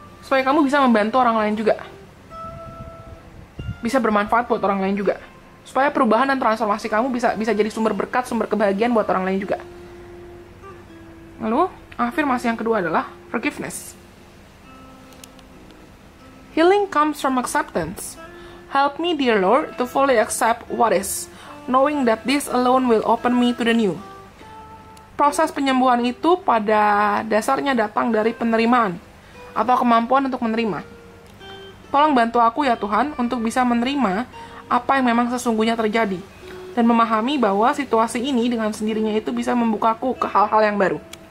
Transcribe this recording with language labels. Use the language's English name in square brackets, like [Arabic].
[Indonesian] supaya kamu bisa membantu orang lain juga. Bisa bermanfaat buat orang lain juga. Supaya perubahan dan transformasi kamu bisa jadi sumber berkat, sumber kebahagiaan buat orang lain juga. Lalu, afirmasi yang kedua adalah forgiveness. [English] Healing comes from acceptance. Help me, dear Lord, to fully accept what is, knowing that this alone will open me to the new. [Indonesian] Proses penyembuhan itu pada dasarnya datang dari penerimaan atau kemampuan untuk menerima. Tolong bantu aku ya Tuhan untuk bisa menerima apa yang memang sesungguhnya terjadi dan memahami bahwa situasi ini dengan sendirinya itu bisa membukaku ke hal-hal yang baru.